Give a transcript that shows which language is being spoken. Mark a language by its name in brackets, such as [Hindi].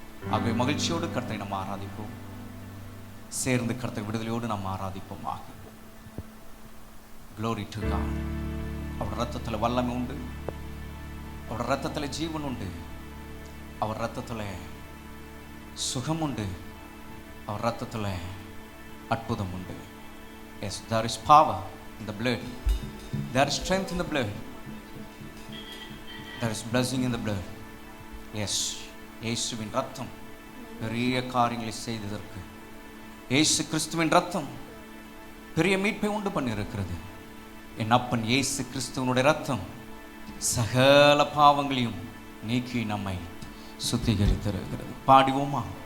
[Tamil] ஆகவே மகிழ்ச்சியோடு கர்த்தரை நாம் ஆராதிப்போம். சேர்ந்து கர்த்தர் விடுதலையோடு நாம் ஆராதிப்போமாக. [English] Glory to God. [Tamil] அவர் இரத்தத்தில் வல்லமை உண்டு, அவர் இரத்தத்தில் ஜீவன் உண்டு, அவர் இரத்தத்தில் சுகம் உண்டு, அவர் இரத்தத்தில் அற்புதம் உண்டு. [English] Yes, there is power in the blood, there is strength in the blood, there is blessing in the blood. [Tamil] Yes, இயேசுவின் இரத்தம் பெரிய காரியங்களை செய்ததற்கு, இயேசு கிறிஸ்துவின் இரத்தம் பெரிய மீட்பை உண்டு பண்ணியிருக்கிறது. என் அப்பன் இயேசு கிறிஸ்துவனுடைய இரத்தம் சகல பாவங்களையும் நீக்கி நம்மை சுத்திகரித்திருக்கிறது. பாடுவோமா?